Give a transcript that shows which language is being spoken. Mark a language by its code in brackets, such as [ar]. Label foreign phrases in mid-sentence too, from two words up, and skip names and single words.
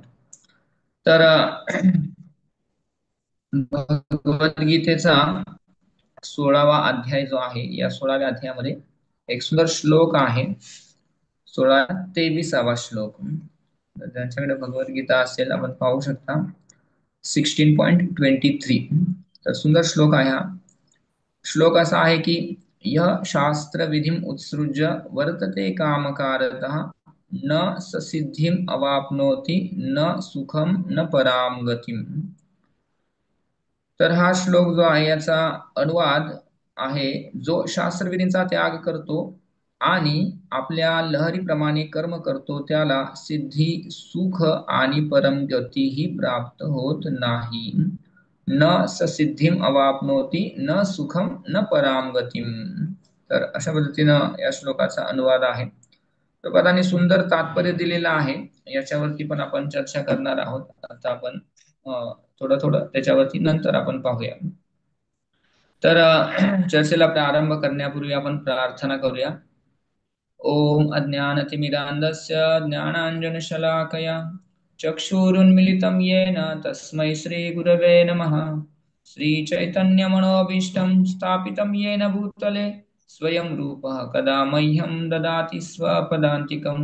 [mr] तर भगवद्गीतेचा 16वा अध्याय जो आहे, या 16व्या अध्यायामध्ये एक सुंदर श्लोक आहे, 16-23वा श्लोक. ज्यांच्याकडे भगवद्गीता असेल आपण पाहू शकता, 16.23. तर सुंदर श्लोक आहे हा. श्लोक असा आहे की [sa] यह शास्त्र विधिम उत्सृज्य वर्तते कामकारतः न ससिद्धिम अवाप्नोति न सुखम न पराम गतिम. [mr] तर हा श्लोक जो आहे याचा अनुवाद आहे, जो शास्त्रविधींचा त्याग करतो आणि आपल्या लहरीप्रमाणे कर्म करतो त्याला सिद्धी, सुख आणि परमगतीही प्राप्त होत नाही. [sa] न ससिद्धीम अवाप्नोति न सुखम न पराम गतिम. [mr] तर अशा पद्धतीनं या श्लोकाचा अनुवाद आहे. प्रपादांनी सुंदर तात्पर्य दिलेलं आहे. याच्यावरती पण आपण चर्चा करणार आहोत. आता आपण थोडं थोडं त्याच्यावरती नंतर आपण पाहूया. तर चर्चेला प्रारंभ करण्यापूर्वी आपण प्रार्थना करूया. [sa] ओम अज्ञानतिमिरान्धस्य ज्ञानाञ्जनशलाकया चक्षुरुन्मिलितं येन तस्मै श्रीगुरवे नमः. श्रीचैतन्यमनोभीष्टं स्थापितं येन भूतले स्वयं रूपः कदा मह्यं ददाति स्वपदान्तिकम्.